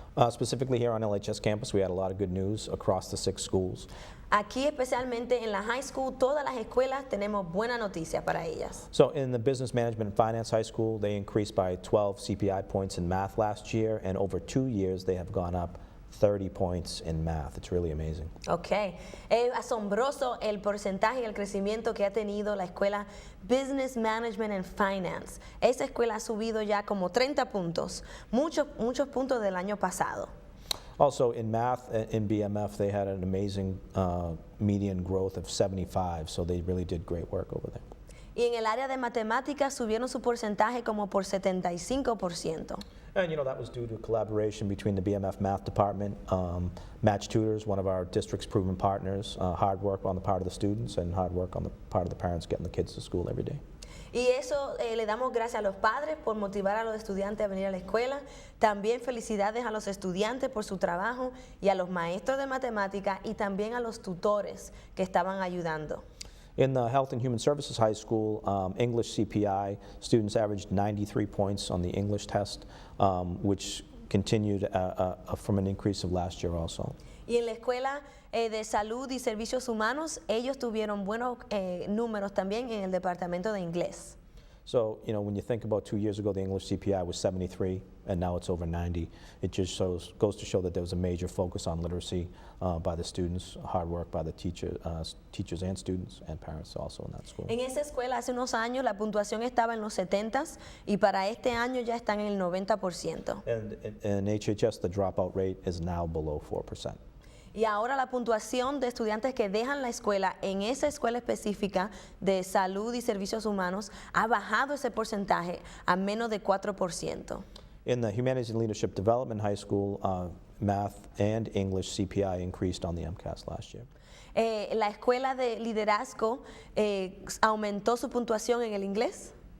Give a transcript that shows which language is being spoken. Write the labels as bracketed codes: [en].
[en] Specifically here on LHS campus, we had a lot of good news across the 6 schools. [es] Aquí especialmente en la high school, todas las escuelas tenemos buena noticia para ellas. [en] So in the Business Management and Finance High School, they increased by 12 CPI points in math last year, and over 2 years they have gone up 30 points in math. It's really amazing. [es] Ok, es asombroso el porcentaje y el crecimiento que ha tenido la escuela Business Management and Finance. Esa escuela ha subido ya como 30 puntos, muchos puntos del año pasado. [en] Also in math, in BMF, they had an amazing median growth of 75, so they really did great work over there. [es] Y en el área de matemáticas subieron su porcentaje como por 75%. [en] And that was due to collaboration between the BMF Math Department, Match Tutors, one of our district's proven partners, hard work on the part of the students and hard work on the part of the parents getting the kids to school every day. [es] Y eso le damos gracias a los padres por motivar a los estudiantes a venir a la escuela. También felicidades a los estudiantes por su trabajo y a los maestros de matemáticas y también a los tutores que estaban ayudando. [en] In the Health and Human Services High School, English CPI, students averaged 93 points on the English test, which continued from an increase of last year also. [es] Y en la escuela de salud y servicios humanos, ellos tuvieron buenos números también en el departamento de inglés. [en] So, when you think about 2 years ago, the English CPI was 73, and now it's over 90. It just goes to show that there was a major focus on literacy by the students, hard work by the teachers and students, and parents also in that school. [es] En esa escuela hace unos años la puntuación estaba en los 70s y para este año ya están en el 90%. [en] And in HHS, the dropout rate is now below 4%. [es] Y ahora la puntuación de estudiantes que dejan la escuela en esa escuela específica de salud y servicios humanos ha bajado ese porcentaje a menos de 4%. [en] In the Humanities and Leadership Development High School, math and English CPI increased on the MCAS last year. [es] La escuela de liderazgo aumentó su puntuación en el inglés.